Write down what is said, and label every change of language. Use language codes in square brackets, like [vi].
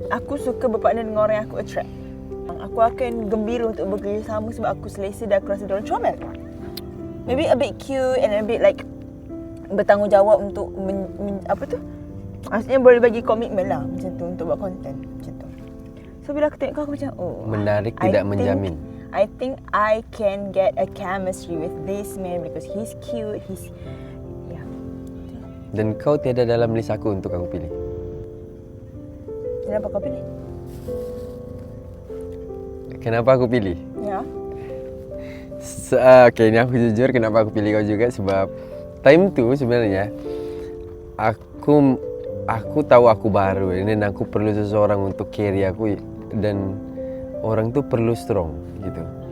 [ms] Aku suka berpartner dengan orang yang aku attract. Aku akan gembira untuk bekerjasama sebab aku selesa dan aku rasa diorang comel. [en] Maybe a bit cute and a bit like [ms] bertanggungjawab untuk apa tu? Maksudnya boleh bagi komitmen lah macam tu untuk buat konten macam tu. So bila aku tengok kau, aku macam Menarik tidak menjamin. [en] I think I can get a chemistry with this man because he's cute, he's [ms] Dan kau tiada dalam list aku untuk aku pilih. Kenapa kau pilih? Kenapa aku pilih? Ya. Okay, ni aku jujur kenapa aku pilih kau juga sebab time tu sebenarnya aku tahu aku baru dan aku perlu seseorang untuk carry aku dan orang tu perlu strong gitu.